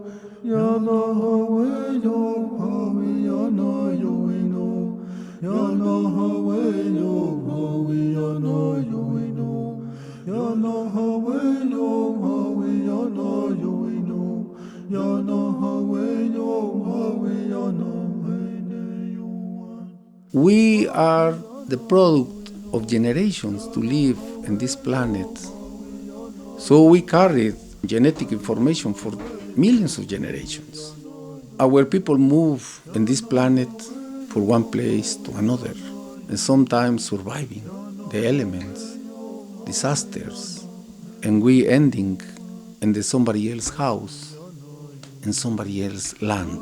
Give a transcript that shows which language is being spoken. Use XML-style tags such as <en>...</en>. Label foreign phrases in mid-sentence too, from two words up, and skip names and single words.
<en>Yana hawe yo hawe yana yo we no. Yana hawe yo hawe yana yo we no. Yana hawe yo hawe yana yo we no. Yana hawe yo hawe yana yo we. We are the product of generations to live in this planet. So we carried genetic information for millions of generations. Our people move in this planet from one place to another, and sometimes surviving the elements, disasters, and we ending in somebody else's house, in somebody else's land.</en>